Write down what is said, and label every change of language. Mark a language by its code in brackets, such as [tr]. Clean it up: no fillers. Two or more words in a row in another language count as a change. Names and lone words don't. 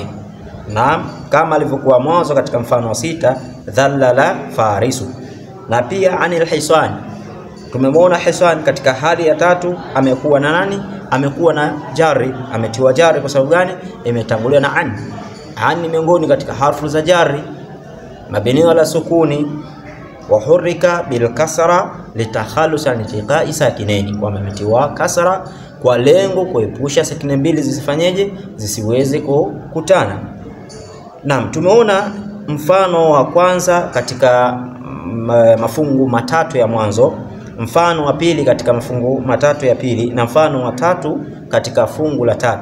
[sw] Naam, kama alivyokuwa mwanzo katika mfano wa 6, [ar] ذلل فارس. [sw] Na pia [ar] عن الحصان, [sw] tumemwona hisan katika hali ya 3 amekuwa na nani? Amekuwa na jari, ametiwa jari. Kwa sababu gani? Imetangulia na an. An ni miongoni katika harfu za jari [ar] مبني على السكون، وحرك بالكسر للتخلص التقاء الساكنين, [sw] kwa ametiwa kasra kwa lengo kuepusha sakina mbili zisifanyeje? Zisiweze kukutana. Naam, tumeona mfano wa kwanza katika mafungu matatu ya mwanzo, mfano wa pili katika mafungu matatu ya pili, na mfano wa 3 katika fungu la 3.